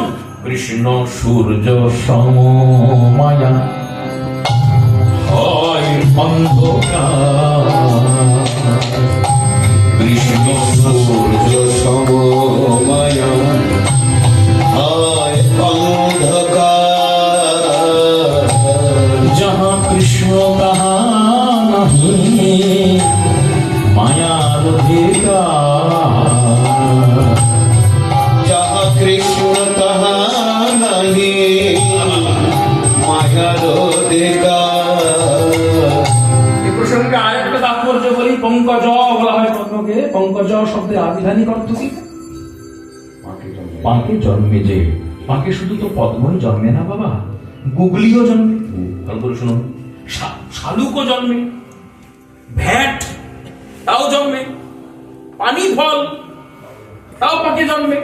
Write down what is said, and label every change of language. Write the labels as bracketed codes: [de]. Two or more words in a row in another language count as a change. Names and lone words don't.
[bn] কৃষ্ণ সূর্য সমমায়া হয় অন্ধকার। কৃষ্ণ সূর্য সমমায়া হয় অন্ধকার। যাহাঁ কৃষ্ণ কহা নাহি মায়া অধিকার। যাহাঁ কৃষ্ণ কহা নাহি মায়া অধিকার। এই প্রসঙ্গে আরেকটা তাৎপর্য বলি। পঙ্কজ বলা হয় পদ্মকে। পঙ্কজ শব্দের আবিধানিক অর্থ কি? পাকে জন্মে যে। পাকে শুধু তো পদ্মই জন্মে না বাবা, গুগলিও জন্মে। ভালো করে শুনুন। শালুকও জন্মে, ভ্যাট তাও জন্মে, পানি ফল তাও পাকে জন্মে।